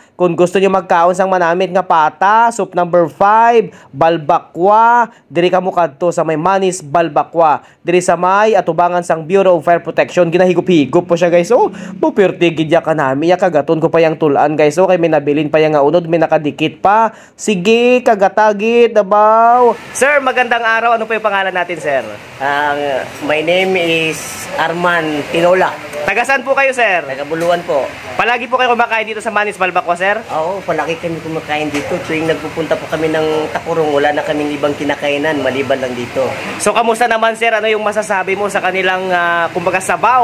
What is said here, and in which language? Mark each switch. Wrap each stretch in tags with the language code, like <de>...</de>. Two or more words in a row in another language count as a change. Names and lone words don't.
<hil>Kung gusto niyo magkaon sang manamit nga pata,</hil> <en>soup number</en> <hil>5, Balbakwa, diri kamo kadto sa may Manis Balbakwa. Diri sa may atubangan sang Bureau of Fire Protection, ginahigop-higop po siya guys. So, bupirti gid ya kanami ya, kagaton ko pa yang tulan guys. So, kay may nabilin pa yang nga unod, may nakadikit pa. Sige, kagatagit, dabaw. Sir,</hil> <tl>magandang araw. Ano pa yung pangalan natin, sir?</tl> <en>My name is Arman Tinola.</en> <tl>Tagasan po kayo, sir? Tagabuluan po. Palagi po kayo kumakain dito sa Manis Balbakwa, sir? Oo, palagi kami kumakain dito. Tuwing nagpupunta po kami ng Tacorong, wala na kaming ibang kinakainan, maliban lang dito. So, kamusta naman, sir? Ano yung masasabi mo sa kanilang, kumbaga, sabaw?</tl>